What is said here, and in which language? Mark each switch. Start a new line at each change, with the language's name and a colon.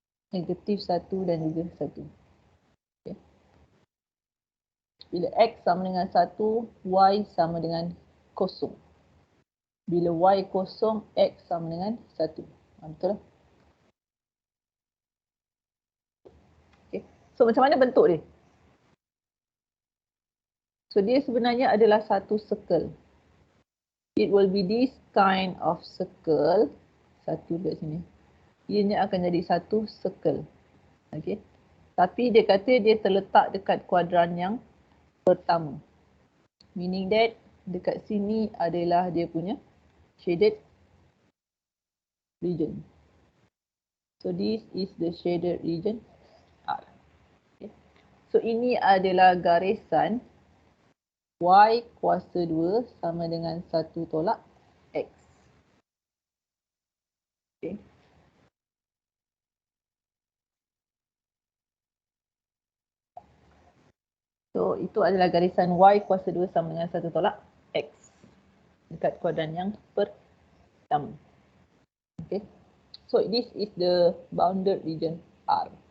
Malay: Negatif 1 dan juga 1. Okay. Bila X sama dengan 1, Y sama dengan kosong. Bila Y kosong, X sama dengan 1. Betul lah? Okay. So macam mana bentuk dia? So dia sebenarnya adalah satu circle.
English: It will be this kind of circle.
Malay: Satu dekat sini. Ianya akan jadi satu circle. Okay. Tapi dia kata dia terletak dekat kuadran yang pertama.
English: Meaning that
Malay: dekat sini adalah dia punya shaded region.
English: So this is the shaded region R. Okay.
Malay: So ini adalah garisan Y kuasa 2 sama dengan 1 tolak X. Okay. So itu adalah garisan Y kuasa 2 sama dengan 1 tolak X. Dekat kuadran yang pertama. Okay.
English: So this is the bounded region R.